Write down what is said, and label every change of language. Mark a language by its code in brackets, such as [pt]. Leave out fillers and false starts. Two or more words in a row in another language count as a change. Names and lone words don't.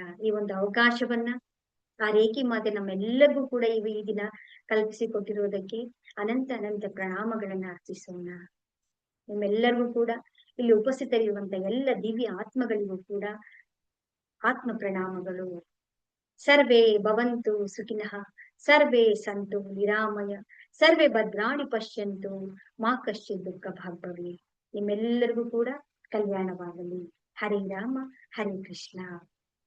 [kn] ಈ ಒಂದು ಅವಕಾಶವನ್ನ ಆ ರೇಖಿ ಮಾತೆ ನಮ್ಮೆಲ್ಲರಿಗೂ ಕೂಡ ಈ ದಿನ ಕಲ್ಪಿಸಿಕೊಟ್ಟಿರೋದಕ್ಕೆ ಅನಂತ ಅನಂತ ಪ್ರಣಾಮಗಳನ್ನ ಅರ್ಪಿಸೋಣ. ನಿಮ್ಮೆಲ್ಲರಿಗೂ ಕೂಡ ಇಲ್ಲಿ ಉಪಸ್ಥಿತರಿರುವಂತ ಎಲ್ಲ ದಿವ್ಯ ಆತ್ಮಗಳಿಗೂ ಕೂಡ ಆತ್ಮ ಪ್ರಣಾಮಗಳು. [sa] सर्वे भवंतु सुखिनः, सर्वे संतु निरामय, सर्वे भद्राणि पश्यंतु मा कश्चित् दुःख भाग् भवेत्. [kn] ನಿಮ್ಮೆಲ್ಲರಿಗೂ ಕೂಡ ಕಲ್ಯಾಣವಾಗಲಿ. ಹರಿ ರಾಮ, ಹರಿ ಕೃಷ್ಣ.